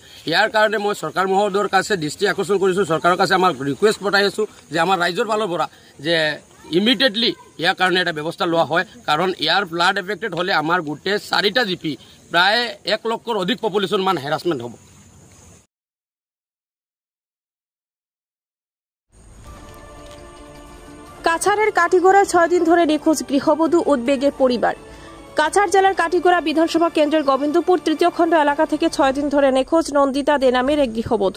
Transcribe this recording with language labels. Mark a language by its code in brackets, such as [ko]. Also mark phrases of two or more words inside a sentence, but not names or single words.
[as] ইয়াৰ কাৰণে মই চৰকাৰ মহোদয়ৰ কাছে দৃষ্টি আকৰ্ষণ কৰিছোঁ, চৰকাৰৰ কাছে আমাৰ ৰিকুৱেষ্ট পঠাই আছোঁ যে আমাৰ ৰাইজৰ ফালৰ পৰা যে ইমিডিয়েটলি ইয়াৰ কাৰণে এটা ব্যৱস্থা লোৱা হয়, কাৰণ ইয়াৰ [en] flood affected [as] হ'লে আমাৰ গোটেই 4টা GP প্ৰায় 1 লক্ষৰ অধিক পপুলেশ্যন মান হেৰাছমেণ্ট হ'ব। [bn] কাছাড়ের কাটিগড়ায় 6 দিন ধরে নিখোঁজ গৃহবধূ, উদ্বেগে পরিবার। কাছাড় জেলার কাটিগড়া বিধানসভা কেন্দ্রের গোবিন্দপুর 3য় খণ্ড এলাকা থেকে 6 দিন ধরে নিখোঁজ নন্দিতা দে নামের এক গৃহবধূ।